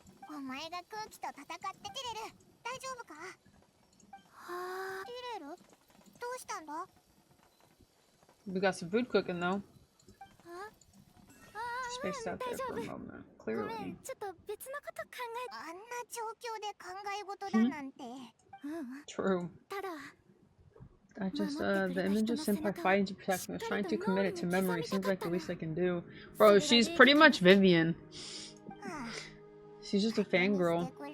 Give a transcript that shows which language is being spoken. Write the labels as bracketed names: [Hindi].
[Japanese] お前が空気と戦ってティレル、大丈夫か？はあ、ティレル、どうしたんだ？ [English] We got some food cooking though. Spaced out there for a moment. [Japanese] ごめん、 [English] Clearly. [Japanese] ちょっと別のこと考え。あんな状況で考え事だなんて。 [English] True. [Japanese] ただ。 [English] I just, the image of Senpai fighting to protect me. I was trying to commit it to memory. Seems like the least I can do. Bro, she's pretty much Vivian. She's just a fangirl.